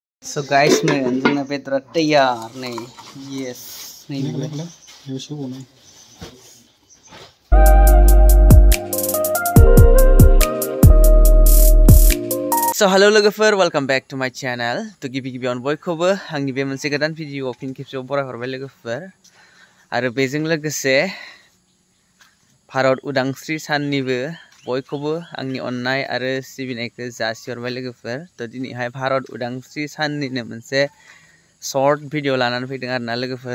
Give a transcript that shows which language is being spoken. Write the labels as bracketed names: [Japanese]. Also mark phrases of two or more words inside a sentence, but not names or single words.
[English] So guys, [Bodo] जोंना बेदरा तैयार नै yes नै [English] So hello [Bodo] लोगोफोर, [English] welcome back to my channel. [Bodo] To गिबि-गिबियावनो बयखौबो आंनि बे मोनसे गोदान भिडिअ फिन खेबसेबाव बरायहरबाय लोगोफोर आरो बेजों लोगोसे भारत उदांस्रि साननिबो बयखौबो आंनि अननाय आरो सिबिनायखौ जासिहरबाय लोगोफोर। तो दिनैहाय भारत उदांस्रि साननिनो मोनसे [English] shirt video [Bodo] लानानै फैदों आरोना लोगोफोर।